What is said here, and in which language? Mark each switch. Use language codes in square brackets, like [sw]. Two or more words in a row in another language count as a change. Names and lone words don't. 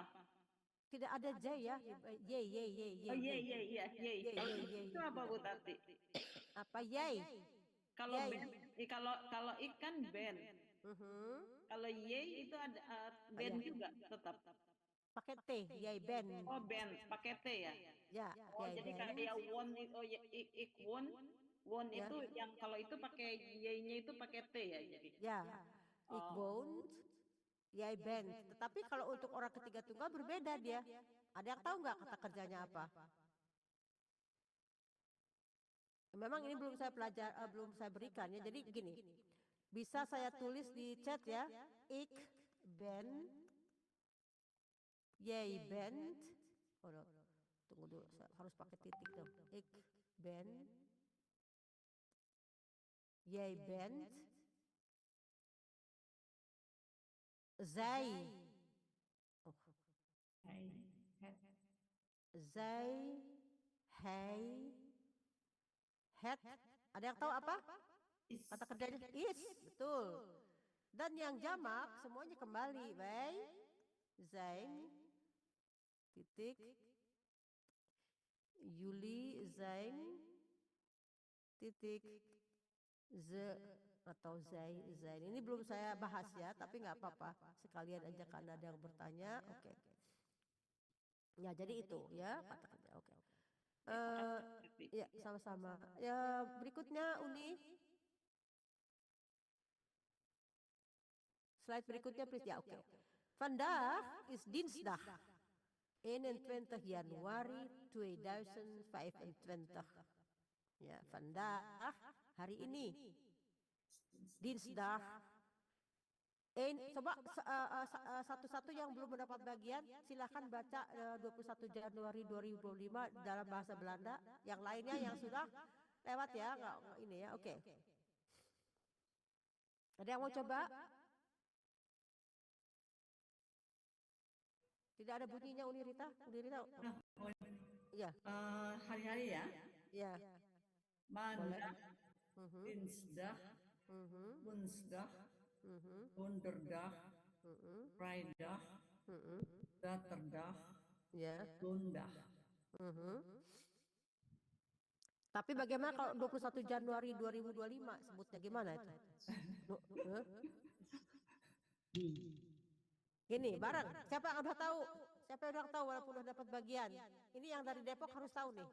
[id] Tidak ada J ya. Oh ye. Itu apa Bu Tati? Apa yay? Kalau ben, kalau ikan ben. Kalau ye itu ada ben juga tetap. Pakai T, [nl] yay ben. [id] Oh ben, pakai T ya. Ya. Oh jadi kayak won, [nl] ik won [id] Ya. itu yang kalau itu pakai ye-nya itu pakai T ya jadi. Ya. [nl] Ik woont, jij bent. [id] Tetapi kalau untuk orang ketiga tunggal berbeda dia. Ada yang tahu nggak kata kerjanya apa? Memang ini belum saya berikan ya. Jadi gini, bisa saya tulis di chat ya. [nl] Ik ben, jij bent. [en] Oh, no. [id] Tunggu dulu, harus pakai titik dong. [nl] Ik ben, jij bent, zij. Oh. Zij, hij, het. [id] Ada yang tahu apa? Kata kerjanya is, betul. Dan yang jamak semuanya kembali. [nl] Wij zijn, titik, jullie zijn, titik, ze atau zij, zijn. [id] Ini belum saya bahas ya, tapi nggak apa-apa. Sekalian aja karena ada yang bertanya. Oke. Ya jadi itu ya kata kerja. Oke. Ya sama-sama. Ya berikutnya Uni. Slide berikutnya please ya. Oke. [nl] Vandaag is dinsdag 21 Januari 2025. [id] Ya, vandaag hari ini. [nl] Dinsdag. [id] Coba satu-satu yang belum mendapat bagian silahkan baca 21 Januari 2025 dalam bahasa Belanda. Yang lainnya yang sudah lewat ya, nggak ini ya. Oke. Ada yang mau coba? Tidak ada bunyinya Uni Rita? Uni Rita? Iya. Hari-hari ya. Iya. [nl] Maandag, dinsdag, woensdag, donderdag, vrijdag, zaterdag, zondag. [id] Tapi bagaimana kalau 21 Januari 2025 sebutnya gimana itu? Gini, bareng. Siapa yang udah tahu? Siapa yang udah tahu walaupun udah dapat bagian? Ini yang dari Depok harus tahu nih.